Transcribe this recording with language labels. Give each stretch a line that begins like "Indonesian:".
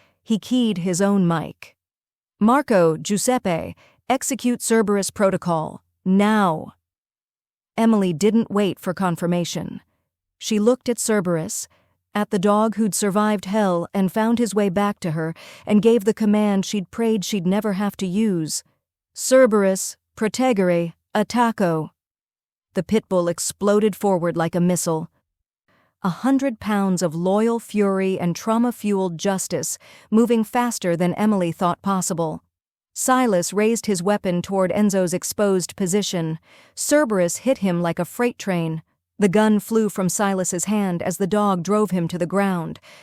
English: He keyed his own mic. Marco, Giuseppe, execute Cerberus protocol. Now. Emily didn't wait for confirmation. She looked at Cerberus, at the dog who'd survived hell and found his way back to her, and gave the command she'd prayed she'd never have to use.
Italian: Cerberus, proteggere, attacco.
English: The Pitbull exploded forward like a missile. 100 pounds of loyal fury and trauma-fueled justice, moving faster than Emily thought possible. Silas raised his weapon toward Enzo's exposed position. Cerberus hit him like a freight train. The gun flew from Silas's hand as the dog drove him to the ground.